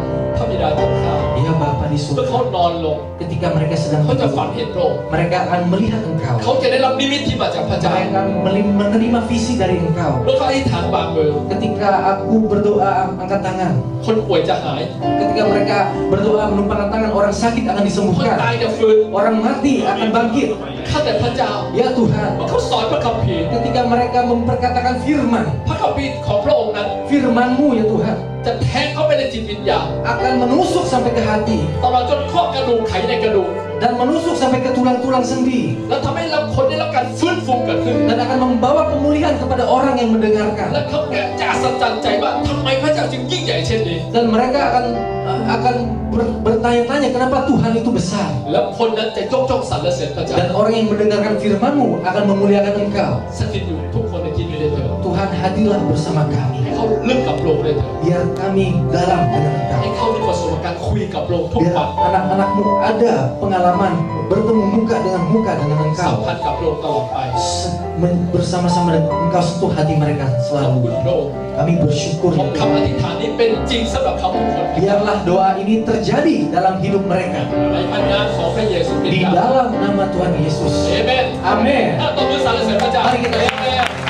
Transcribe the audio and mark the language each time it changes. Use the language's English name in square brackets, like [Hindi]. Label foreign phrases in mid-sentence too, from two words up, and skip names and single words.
[Thai] พระบิดาของข้า [Indonesian] Ya Bapa di [Thai] เมื่อ [Indonesian] surga. [Thai] เขานอนลง [Indonesian] Ketika mereka sedang [Thai] เขาจะฝัน [Indonesian] tidur, [Thai] เห็นพระองค์ [Indonesian] mereka akan melihat [Thai] เขา [Indonesian] Engkau. [Thai] จะได้รับนิมิตที่มาจากพระเจ้า [Indonesian] Mereka akan menerima visi dari Engkau. [Thai] เมื่อเขาอธิษฐานบางมือ [Indonesian] Ketika aku berdoa angkat tangan. [Thai] คนป่วยจะหาย [Indonesian] Ketika mereka berdoa menumpangkan tangan, orang sakit akan [Thai] คน [Indonesian] disembuhkan. [Thai] ตายจะฟื้น [Indonesian] Orang mati akan bangkit. [Thai] ข้าแต่พระเจ้า [Indonesian] Ya Tuhan, [Thai] เมื่อเขาสอนพระคัมภีร์ [Indonesian] ketika mereka memperkatakan firman, [Thai] พระคัมภีร์ของพระองค์นั้น [Indonesian] firman-Mu ya Tuhan, [Thai] จะแทงเข้าไปในจิตวิญญาณ [Indonesian] akan menusuk sampai ke hati [Thai] ตลอดจนข้อกระดูกไขในกระดูก [Indonesian] dan menusuk sampai ke tulang-tulang sendi [Thai] แล้วทำให้เราคนได้รับการฟื้นฟูเกิดขึ้น [Indonesian] dan akan membawa pemulihan kepada orang yang [Thai] และ [Indonesian] mendengarkan [Thai] เขาจะอัศจรรย์ใจว่าทำไมพระเจ้าจึงยิ่งใหญ่เช่นนี้ [Indonesian] dan mereka akan bertanya-tanya kenapa Tuhan itu besar [Thai] แล้วคนนั้นจะยกย่องสรรเสริญพระเจ้า [Indonesian] dan orang yang mendengarkan firman-Mu akan memuliakan Engkau. [Thai] สถิตอยู่ทุกคนในที่นี้ด้วยเถิด [Indonesian] Tuhan hadirlah bersama [Thai] ให้ [Indonesian] kami [Thai] เขาลึกกับพระองค์ด้วยเถิด [Indonesian] biar kami dalam dengan [Thai] ให้ [Indonesian] Engkau. [Thai] เขามีประสบการณ์คุยกับพระองค์ทุก [Indonesian] Biar [Thai] วัน [Indonesian] anak-anakmu ada pengalaman bertemu muka dengan dengan [Thai] สัม [Indonesian] Engkau. [Thai] พันธ์กับพระองค์ตลอดไป [Indonesian] Bersama-sama dengan Engkau sentuh hati mereka [Thai] ขอบ [Indonesian] selalu. [Thai] คุณพระองค์ [Indonesian] Kami bersyukur [Thai] ขอ [Indonesian] ya [Thai] คำอ [Indonesian] Tuhan. [Thai] ธิษฐานนี้เป็นจริงสำหรับเขาทุกคน [Indonesian] Biarlah doa ini terjadi dalam hidup mereka. [Thai] ในพระนามของพระเยซูคริส [Indonesian] Di [Thai] ต์ [Indonesian] dalam nama Tuhan Yesus. [Thai] เอเมน [Indonesian] Amin. [Thai] ถ้าตบมือสรรเสริญพระเจ้า [Indonesian] Mari kita [Thai] เอเมน